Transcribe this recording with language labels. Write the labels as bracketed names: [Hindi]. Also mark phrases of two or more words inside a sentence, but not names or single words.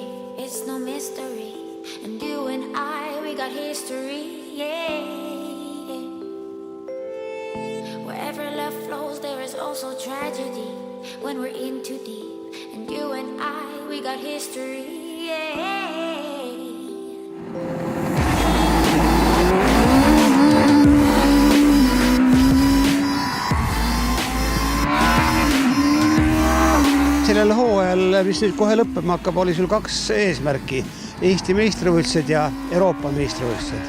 [English] It's no mystery. And you and I, we got history, yeah. Wherever love flows, there is also tragedy. When we're in too deep. And you and I, we got history, yeah. [Estonian] Sellel hooajal, mis nüüd kohe lõppema hakkab, oli sul 2 eesmärki. Eesti meistrivõistlused ja Euroopa meistrivõistlused.